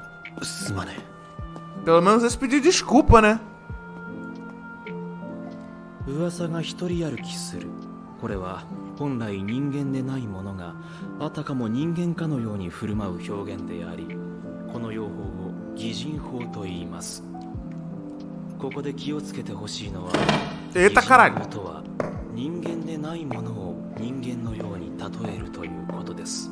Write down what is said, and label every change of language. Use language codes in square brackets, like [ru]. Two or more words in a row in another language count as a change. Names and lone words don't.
[ja] すまねえ。 [pt] Pelo menos esse pediu desculpa, né? [ja] 噂が一人歩きする。これは本来人間でないものがあたかも人間かのように振る舞う表現であり、この用法を擬人法と言います。ここで気をつけてほしいのは、擬人法とは人間でないものを人間のように例えるということです。